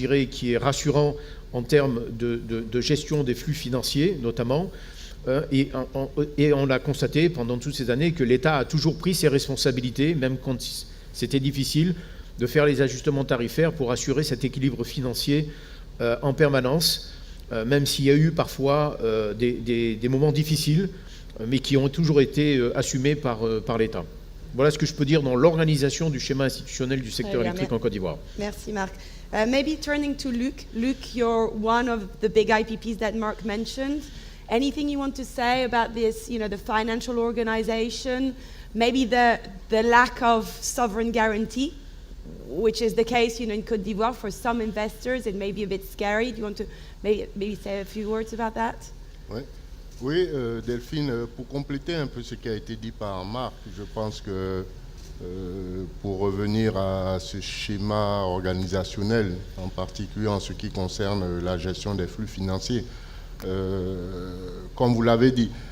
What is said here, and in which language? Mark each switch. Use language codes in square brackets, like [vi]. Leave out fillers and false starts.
[fr] qui est rassurant en termes de gestion des flux financiers, notamment, et on a constaté pendant toutes ces années que l'État a toujours pris ses responsabilités, même quand c'était difficile, de faire les ajustements tarifaires pour assurer cet équilibre financier en permanence, même s'il y a eu parfois des moments difficiles, mais qui ont toujours été assumés par l'État. Voilà ce que je peux dire dans l'organisation du schéma institutionnel du secteur électrique en Côte d'Ivoire. Merci Marc. [en] Maybe turning to Luc. Luc, you're one of the big IPPs that Marc mentioned. Anything you want to say about this, the financial organization, maybe the lack of sovereign guarantee, which is the case, in Côte d'Ivoire for some investors, it may be a bit scary. Do you want to maybe say a few words about that? [fr] Oui, Delphine, pour compléter un peu ce qui a été dit par Marc, je pense que pour revenir à ce schéma organisationnel, en particulier en ce qui concerne la gestion des flux financiers, comme vous l'avez dit,